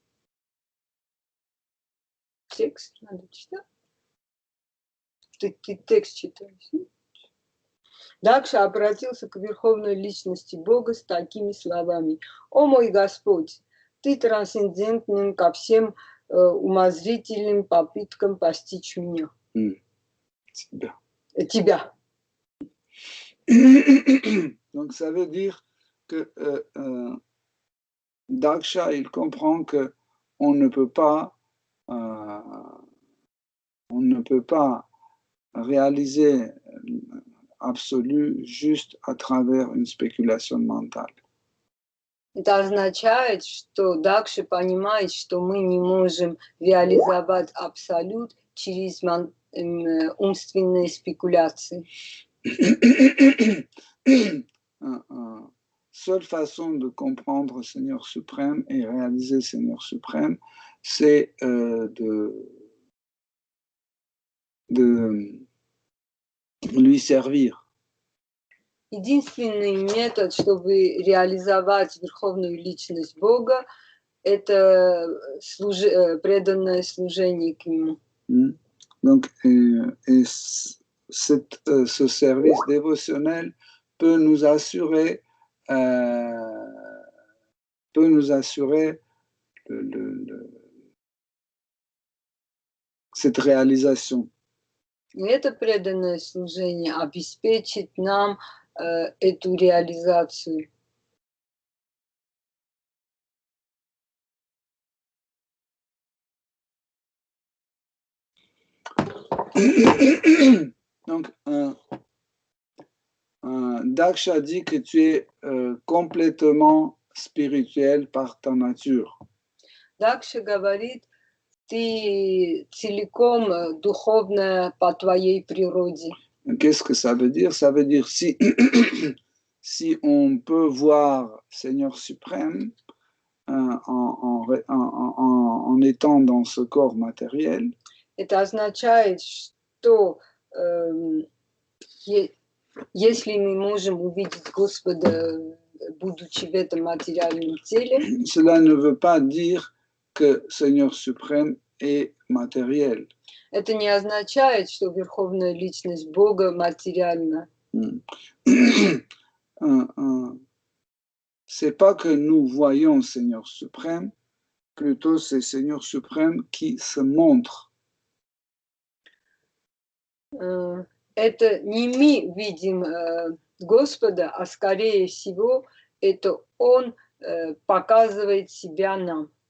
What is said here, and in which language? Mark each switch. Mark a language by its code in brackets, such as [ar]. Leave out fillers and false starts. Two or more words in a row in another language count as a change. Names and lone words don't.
[ru] Текст надо читать. Ты текст читаешь. Дакша обратился к Верховной Личности Бога с такими словами. «О мой Господь, Ты трансцендентным ко всем умозрительным попыткам постичь меня». Тебя. [fr] Donc ça veut dire que Daksha, il comprend que on ne peut pas réaliser absolue juste à travers une spéculation mentale. [ru] Это означает, что Дакша понимает, что мы не можем реализовать абсолют через умственные спекуляции. [fr] Seule façon de comprendre le Seigneur suprême et réaliser le Seigneur suprême, c'est de lui servir. [ru] Единственный метод, чтобы реализовать верховную личность Бога, это преданное служение к Нему. [fr] Donc, ce service dévotionnel peut nous assurer cette réalisation. [ru] И это преданное служение обеспечит нам эту реализацию. [fr] Donc, Daksha dit que tu es complètement spirituel par ta nature. [ru] Дакша говорит, ты целиком духовная по твоей природе. [fr] Qu'est-ce que ça veut dire? Ça veut dire si on peut voir Seigneur suprême en étant dans ce corps matériel. [ru] Это означает, что если мы можем увидеть Господа, будучи в этом материальном теле, [fr] cela ne veut pas dire que Seigneur suprême est matériel. [ru] Это не означает, что верховная личность Бога материальна. [fr] C'est pas que nous voyons Seigneur suprême, plutôt c'est Seigneur suprême qui se montre. [ru] Это не мы видим Господа, а скорее всего это Он показывает себя нам.